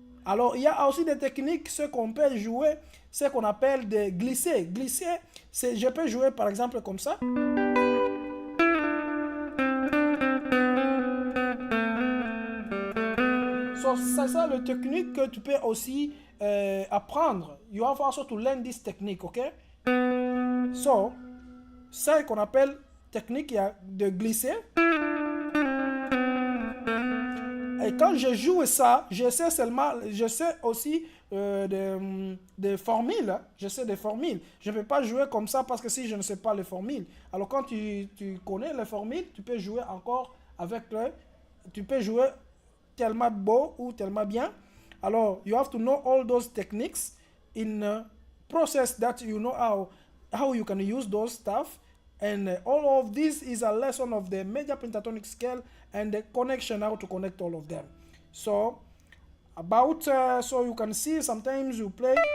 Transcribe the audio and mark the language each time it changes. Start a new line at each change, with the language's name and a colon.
French: Alors, il y a aussi des techniques, ce qu'on peut jouer, ce qu'on appelle des glisser. Glisser, c'est, je peux jouer par exemple comme ça. So, c'est ça le technique que tu peux aussi apprendre.
English: You have also to learn this technique, ok?
French: So, ça qu'on appelle technique de glisser. Et quand je joue ça, je sais aussi des formules. Je sais des formules. Je ne peux pas jouer comme ça parce que si je ne sais pas les formules. Alors quand tu connais les formules, tu peux jouer encore avec tu peux jouer tellement beau ou tellement bien.
English: Alors, you have to know all those techniques in a process that you know how you can use those stuff. And all of this is a lesson of the major pentatonic scale and the connection, how to connect all of them. So, so you can see sometimes you play.